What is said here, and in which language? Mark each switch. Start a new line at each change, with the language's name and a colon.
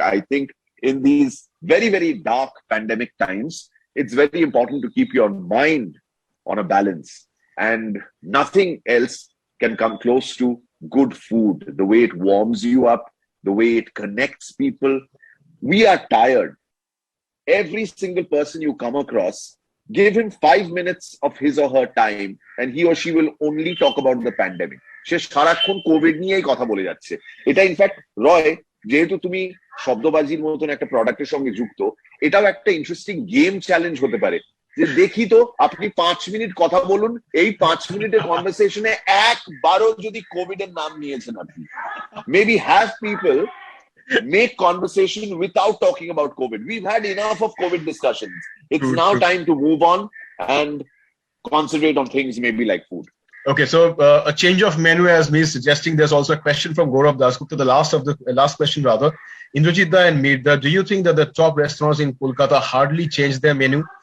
English: I think in these very, very dark pandemic times, it's very important to keep your mind on a balance, and nothing else can come close to good food, the way it warms you up, the way it connects people. We are tired. Every single person you come across, give him 5 minutes of his or her time and he or she will only talk about the pandemic.
Bangla: সে সারাক্ষণ Covid নিয়েই কথা বলে যাচ্ছে। এটা in fact রয়, যেহেতু তুমি শব্দবাজির মতন একটা প্রোডাক্টের সঙ্গে যুক্ত, এটাও একটা ইন্টারেস্টিং গেম চ্যালেঞ্জ হতে পারে যে দেখি তো আপনি 5 মিনিট কথা বলুন, এই 5 মিনিটের কনভারসেশনে একবারও যদি কোভিড এর নাম নিয়েছেন আপনি,
English: Maybe have people make conversation without talking about COVID. We've had enough of COVID discussions. It's now time to move on and concentrate on things maybe like food. Okay, so a change of menu as me suggesting. There's also a question from Gaurav Dasgupta, the last question rather. Indrajit and Mirda, do you think that the top restaurants in Kolkata hardly changed their menu?